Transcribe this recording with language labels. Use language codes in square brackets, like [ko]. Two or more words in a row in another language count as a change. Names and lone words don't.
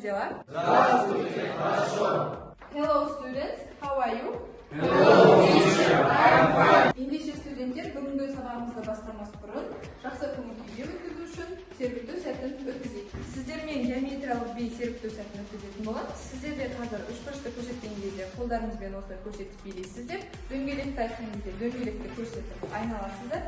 [ru] Здравствуйте, хорошо. [en] Hello students, how are you? Hello teacher, I am fine. [kk] Ендеше студенттер, бүгінгі сабағымызды бастамас бұрын жақсы көңіл-күйде өткізу үшін серпілту сәтін өткізейік. Сіздермен геометриялық бей серпілту сәтін өткізетін болады. Сіздер де қазір үшбұрышты көрсеткен кезде қолдарыңызбен осылай көрсетіп билейсіздер. Дөңгелекті айтқан кезде дөңгелекті көрсетіп айналасыздар.